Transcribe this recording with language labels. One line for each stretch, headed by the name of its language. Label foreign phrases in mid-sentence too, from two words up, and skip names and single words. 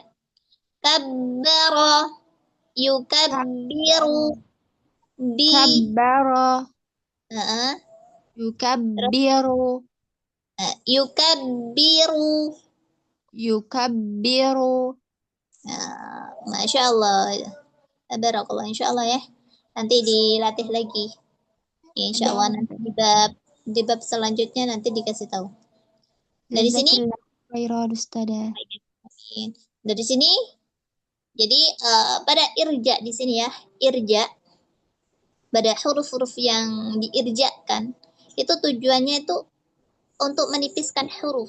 Arabic: كبّر. يكبّر. كبّر. يكبّر. يكبّر. يكبّر. ما شاء الله. بارك الله, إن شاء الله
Indonesian: ya. Nanti dilatih lagi.
Arabic: إن شاء الله
Indonesian: nanti di bab selanjutnya nanti dikasih tahu. Dari sini, dari sini, jadi pada irja di sini ya, irja pada huruf-huruf yang diirjakan itu tujuannya itu untuk menipiskan huruf.